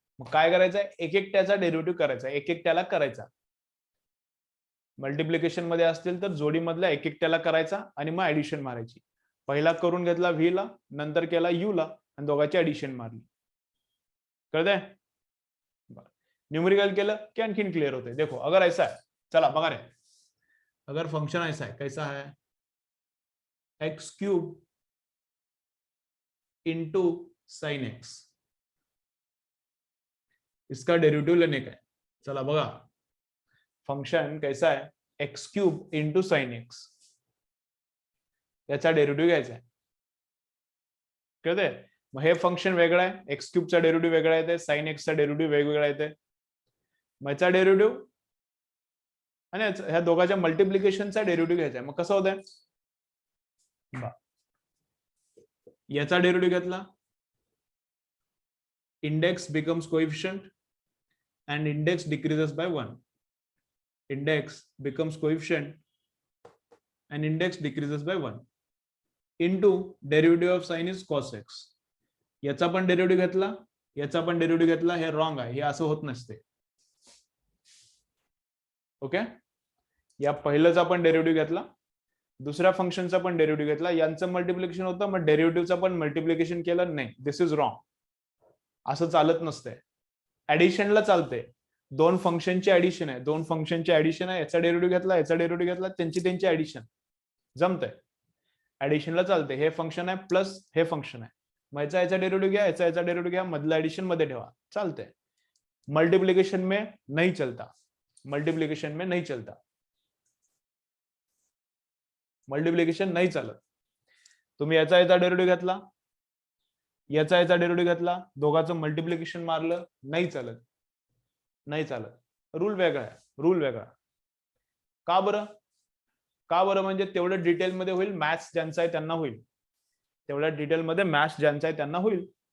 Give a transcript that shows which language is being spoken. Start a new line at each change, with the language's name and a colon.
Marathi: मग काय करायचंय, एक एक त्याचा डेरिव्हेटिव्ह करायचा, एक एक त्याला करायचा. मल्टिप्लिकेशन मध्ये असतील तर जोडी मधला एक एक त्याला करायचा आणि मग ऍडिशन मारायची. पहिला करून घेतला व्ही ला, नंतर केला यू ला आणि दोघांची ऍडिशन मारली. कळतंय. न्यूमेरिकल केलं की आणखीन क्लियर होते.
Hindi: देखो अगर ऐसा है,
Marathi: चला बघा रे,
Hindi: अगर फंक्शन ऐसा है, कैसा है, x cube into sine x, इसका डेरिवेटिव लेने का है.
Marathi: चला बघा, फंक्शन
Hindi: कैसा है,
Marathi: x cube into sine x, याचा डेरिवेटिव घ्यायचा आहे. कळतंय. मग हे फंक्शन वेगळं आहे, एक्स क्यूबचा डेरिव्हेटिव्ह वेगळा येते, साइन एक्सचा डेरिव्हेटिव्ह वेगवेगळा येते. मग याचा डेरिव्हेटिव्ह आणि ह्या दोघांच्या मल्टिप्लिकेशनचा डेरिव्हेटिव्ह घ्यायचा आहे. मग कसं होतंय, याचा डेरिव्हेटिव्ह घेतला,
English: Index becomes coefficient and index decreases by 1. Index becomes coefficient and index decreases by 1 into derivative of sin is cos x.
Marathi: याचा पण डेरिव्हेटिव्ह घेतला, याचा पण डेरिव्हेटिव्ह घेतला, हे रॉंग आहे, हे असं होत नसते. ओके. या पहिल्याचा पण डेरिव्हेटिव्ह घेतला, दुसऱ्या फंक्शनचा पण डेरिव्हेटिव्ह घेतला, यांचं मल्टिप्लिकेशन होतं, मग डेरिव्हेटिव्हचा पण मल्टिप्लिकेशन केलं नाही.
English: This is wrong.
Marathi: असं चालत नसते. ऍडिशनला चालते. दोन फंक्शनची ऍडिशन आहे, दोन फंक्शनची ऍडिशन आहे, याचा डेरिव्हेटिव्ह घेतला, याचा डेरिव्हेटिव्ह घेतला, त्यांची ऍडिशन जमतंय. ऍडिशनला चालते. हे फंक्शन आहे प्लस हे फंक्शन आहे, मग याचा डेरिव्हेटिव्ह घ्या, याचा डेरिव्हेटिव्ह घ्या, मधला ऍडिशन मध्ये ठेवा, चालतंय.
Hindi: मल्टीप्लिकेशन में नहीं चलता, मल्टीप्लिकेशन में नहीं चलता,
Marathi: मल्टीप्लिकेशन नाही चालत. तुम्ही याचा डेरिव्हेटिव्ह घेतला, याचा डेरिव्हेटिव्ह घेतला, दोघांचं मल्टिप्लिकेशन मारलं, नाही चालत, नाही चालत. रूल वेगळा आहे, रूल वेगळा. का बरं, का बरं म्हणजे तेवढं डिटेलमध्ये होईल, मॅथ्स ज्यांचा आहे त्यांना होईल, तेवढ्या डिटेलमध्ये मॅथ्स ज्यांचा आहे त्यांना होईल.